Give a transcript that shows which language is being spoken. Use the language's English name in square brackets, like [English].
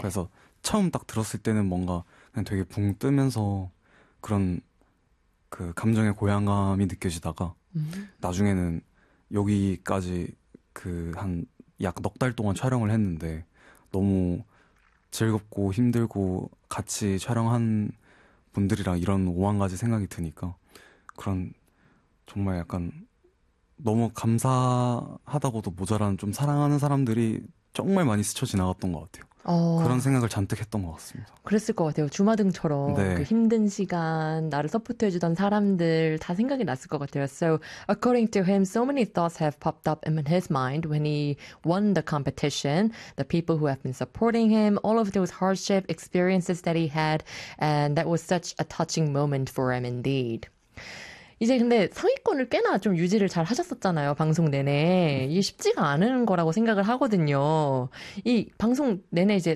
[Korean] 그래서 처음 딱 들었을 때는 뭔가 그냥 되게 붕 뜨면서 그런 그 감정의 고양함이 느껴지다가 나중에는 여기까지 그한약넉달 동안 촬영을 했는데 너무 즐겁고 힘들고 같이 촬영한 분들이랑 이런 오만 가지 생각이 드니까 그런 정말 약간 너무 감사하다고도 모자란 좀 사랑하는 사람들이 정말 많이 스쳐 지나갔던 것 같아요. 그런 생각을 잔뜩 했던 것 같습니다. 그랬을 것 같아요. 주마등처럼 그 네. 힘든 시간, 나를 서포트해 주던 사람들 다 생각이 났을 것 같아요. [English] So, according to him, so many thoughts have popped up in his mind when he won the competition. The people who have been supporting him, all of those hardship experiences that he had, and that was such a touching moment for him indeed. [Korean] 이제 근데 상위권을 꽤나 좀 유지를 잘 하셨었잖아요, 방송 내내. 이게 쉽지가 않은 거라고 생각을 하거든요. 이 방송 내내 이제 상위권을 유지를 하면서 또 강력한 우승 후보로 꼽히기도 하셨는데,